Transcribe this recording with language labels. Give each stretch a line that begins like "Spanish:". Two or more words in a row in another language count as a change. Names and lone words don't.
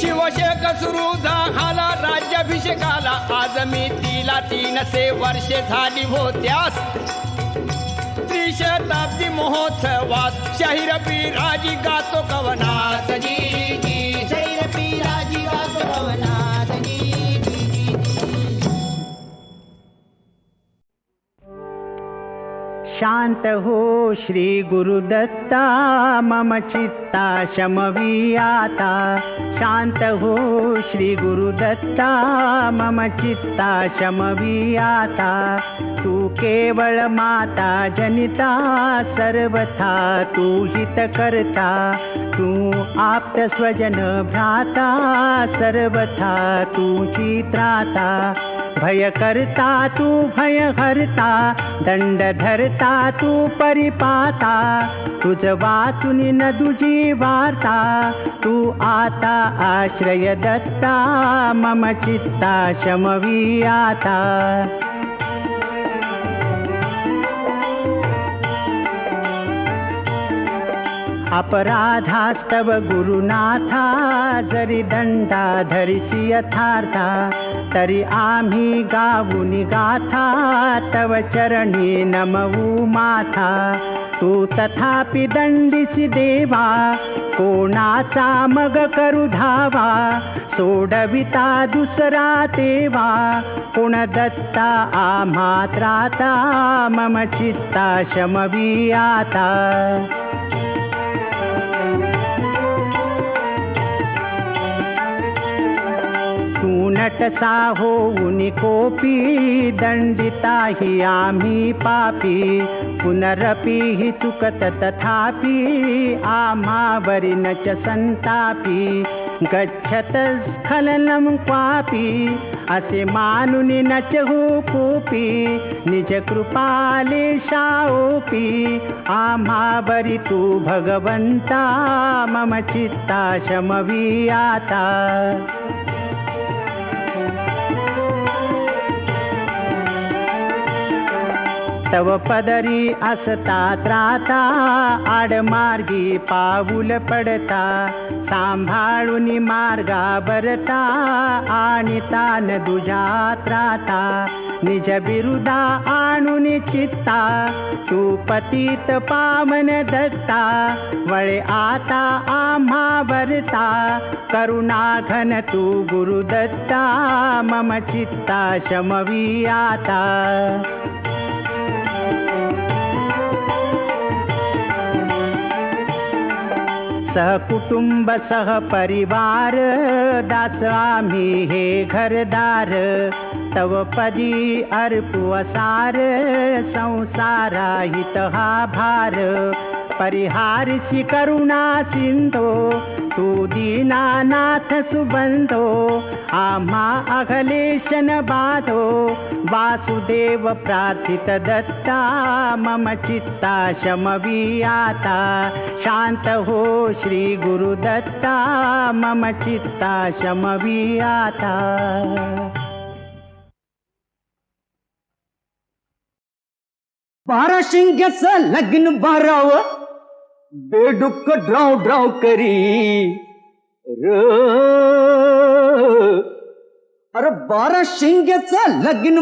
Marathi: शिवशेक सुरू झाला राज्याभिषेकाला आज मी तिला 300 वर्षे झाली होत्यास त्रिशताब्दी महोत्सवात शाहीर बिराजी गातो कवनात जी जी शैर पिराजी गातो भवनात जी जी जी शांत हो श्री गुरुदत्ता मम चित्ता शमवी आता शांत हो श्री गुरुदत्ता मम चित्ता शमवी आता तू केवळ माता जनिता सर्वथा तू हित करता तू आप्त स्वजन भ्राता सर्वथा तुझी त्राता भय करता तू भय हरता दंड धरता तू परिपाता तुझ वाचून न तुझी वार्ता तू आता आश्रय दत्ता मम चित्ता शमवी आता अपराधास्तव गुरुनाथा जरी दंडा धरिसी यथार्था तरी आम्ही गाऊन गाथा तव चरणी नमवू माथा तू तथापि दंडिसी देवा कोणाचा मग करू धावा सोडविता दुसरा तेवा कोण दत्ता आम्हा त्राता मम चित्ता शमवी आता नटसा होऊन कोपी दंडिता ही आम्ही पापी पुनरपि हि चुकत तथापि आम्हावरी न च संतापी
Sanskrit: गच्छत स्खलनं क्वापि
Marathi: असे मानुन न च हो कोपी निज कृपालेशाओपी आम्हावरी तू भगवंता मम चित्ता शमवी आता तव पदरी असता त्राता आडमार्गी पाऊल पडता सांभाळून मार्गा बरता आणि तान दुजा त्राता निज बिरुदा आणून चित्ता तू पतित पावन दत्ता वळे आता आम्हा बरता करुणा घन तू गुरुदत्ता मम चित्ता शमवी आता सहकुटुंब सहपरिवार दास आम्ही हे घरदार तव पदी अर्पू असार संसारा हित हा भार परिहारसी करुणा सिंधो तू दीनानाथ सुबंधो आम्हा अघलेशन बाधो वासुदेव प्रार्थित दत्ता मम चित्ता शमवी आता शांत हो श्री गुरुदत्ता मम चित्ता शमवी आता बारा शिंग्याचं लग्न बाराव बेडुक ड्राव ड्राव करी र अरे बारा शिंग्याचं लग्न